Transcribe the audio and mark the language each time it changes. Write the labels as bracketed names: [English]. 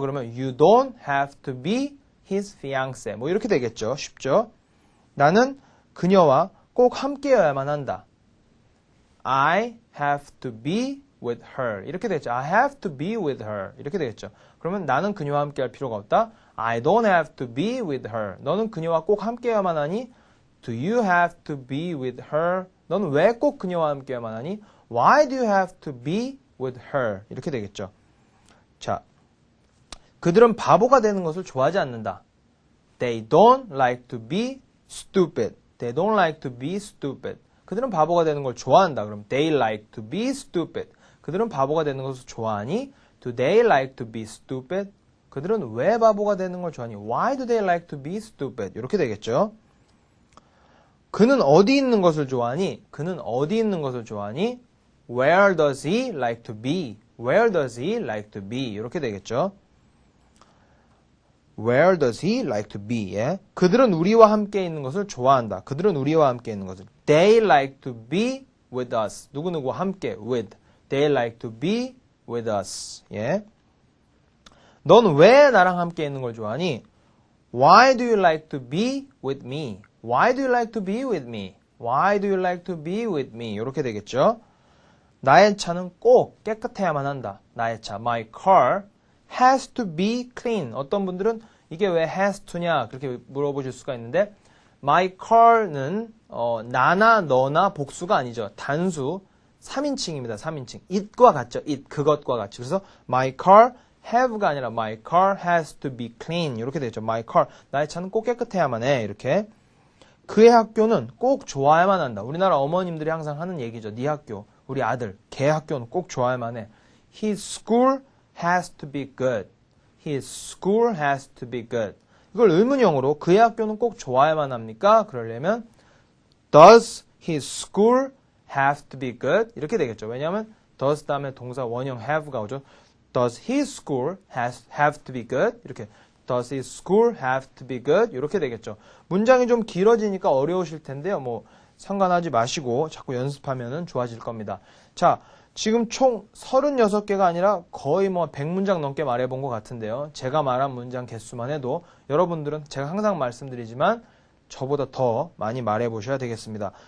[English] 그러면 you don't have to be his fiancé. [Korean] 뭐 이렇게 되겠죠. 쉽죠? 나는 그녀와 꼭 함께여야만 한다. [English] I have to be with her. [Korean] 이렇게 되겠죠. [English] I have to be with her. [Korean] 이렇게 되겠죠. 그러면 나는 그녀와 함께할 필요가 없다. [English] I don't have to be with her. [Korean] 너는 그녀와 꼭 함께여야만 하니? [English] Do you have to be with her? [Korean] 너는 왜 꼭 그녀와 함께여야만 하니? [English] Why do you have to be with her? [Korean] 이렇게 되겠죠. 자, 그들은 바보가 되는 것을 좋아하지 않는다. [English] They don't like to be stupid. They don't like to be stupid. [Korean] 그들은 바보가 되는 걸 좋아한다. [English] 그럼 they like to be stupid. [Korean] 그들은 바보가 되는 것을 좋아하니? [English] Do they like to be stupid? [Korean] 그들은 왜 바보가 되는 걸 좋아하니? [English] Why do they like to be stupid? [Korean] 이렇게 되겠죠. 그는 어디 있는 것을 좋아하니? 그는 어디 있는 것을 좋아하니? [English] Where does he like to be? Where does he like to be? [Korean] 이렇게 되겠죠. [English] Where does he like to be? 예? [Korean] 그들은 우리와 함께 있는 것을 좋아한다. 그들은 우리와 함께 있는 것을. [English] They like to be with us. [Korean] 누구누구와 함께 with. [English] They like to be with us. 예? [Korean] 넌 왜 나랑 함께 있는 걸 좋아하니? [English] Why do you like to be with me? Why do you like to be with me? Why do you like to be with me? [Korean] 이렇게 되겠죠. 나의 차는 꼭 깨끗해야만 한다. [English] 나의 차, my car has to be clean. [Korean] 어떤 분들은 이게 왜 has to냐 그렇게 물어보실 수가 있는데 my car는 나나 너나 복수가 아니죠. 단수 3인칭입니다. 3인칭. it과 같죠. it, 그것과 같이. [English] 그래서 my car have가 아니라 my car has to be clean. [Korean] 이렇게 되죠. my car. 나의 차는 꼭 깨끗해야만 해. 이렇게. 그의 학교는 꼭 좋아야만 한다. 우리나라 어머님들이 항상 하는 얘기죠. 네 학교, 우리 아들, 걔 학교는 꼭 좋아야만 해. [English] His school has to be good. His school has to be good. [Korean] 이걸 의문형으로 그의 학교는 꼭 좋아야만 합니까? [English] 그러려면 Does his school have to be good? [Korean] 이렇게 되겠죠. 왜냐하면 does 다음에 동사 원형 have가 오죠. [English] Does his school have to be good? 이렇게 Does his school have to be good? [Korean] 이렇게 되겠죠. 문장이 좀 길어지니까 어려우실 텐데요. 뭐 상관하지 마시고 자꾸 연습하면 좋아질 겁니다. 자, 지금 총 36개가 아니라 거의 뭐 100문장 넘게 말해본 것 같은데요. 제가 말한 문장 개수만 해도 여러분들은 제가 항상 말씀드리지만 저보다 더 많이 말해보셔야 되겠습니다.